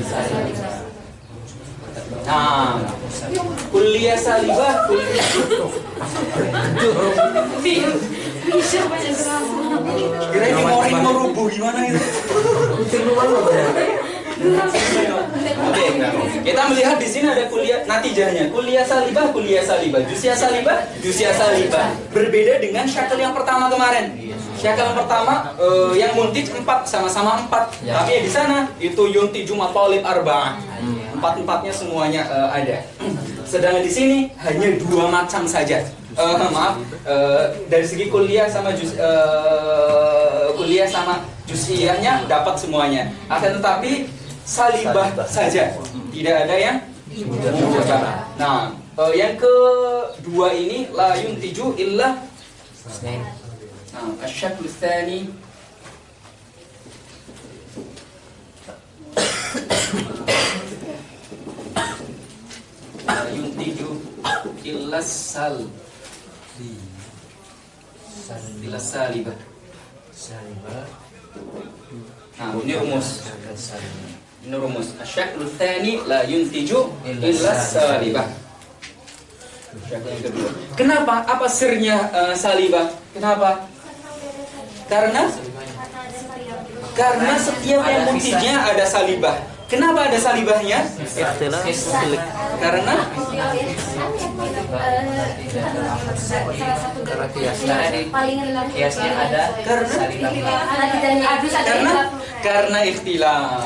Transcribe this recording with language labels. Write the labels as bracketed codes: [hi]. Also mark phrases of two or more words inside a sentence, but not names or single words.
[id] Nah, [ar] كلية سالبة, [id] kira ini mau rubuh gimana itu? Oke, kita melihat di sini ada kuliah natijahnya. [ar] كلية سالبة جزئية سالبة. [id] Berbeda dengan syakal yang pertama kemarin. Syakal yang pertama yang muntij 4 sama-sama 4. Tapi di sana itu [ar] ينتج مطالب أربعة. [id] 4-4-nya semuanya ada. Sedangkan di sini hanya 2 macam saja. Dari segi kuliah sama juz'iyahnya dapat semuanya. Akan tetapi salibah saja, tidak ada yang mujabah. Nah, yang kedua ini [ar] لا ينتج إلا الشكل الثاني لا ينتج إلا سالبة. [id] Nah, ini rumus. [ar] الشكل الثاني لا ينتج إلا سالبة. [id] Syakal yang kedua. Kenapa? Apa sirnya salibah? Kenapa? Karena setiap yang muntijnya ada salibah. Kenapa ada salibahnya? Karena kiasnya ada karena ikhtilaf.